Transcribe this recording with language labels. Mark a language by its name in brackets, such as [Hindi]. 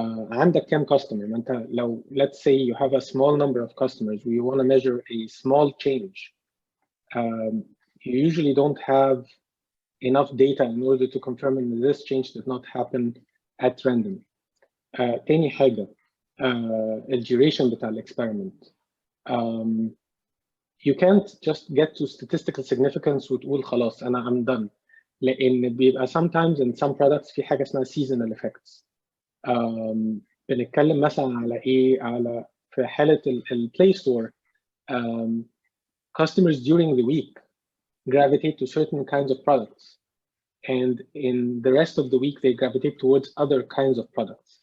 [Arabic] عندك كام [English] customer؟ [Arabic] ما انت لو [English] let's say you have a small number of customers we want to measure a small change, you usually don't have enough data in order to confirm that this change did not happen at random. [Arabic] تاني حاجة الduration بتاع الاكسبيرمنت. [English] You can't just get to statistical significance [Arabic] وتقول خلاص أنا [English] I'm done. [Arabic] لأن بيبقى [English] sometimes in some products [Arabic] في حاجة اسمها [English] seasonal effects. [Arabic] بنتكلم مثلا على إيه؟ على في حالة [English] البلاي store customers during the week gravitate to certain kinds of products, and in the rest of the week they gravitate towards other kinds of products.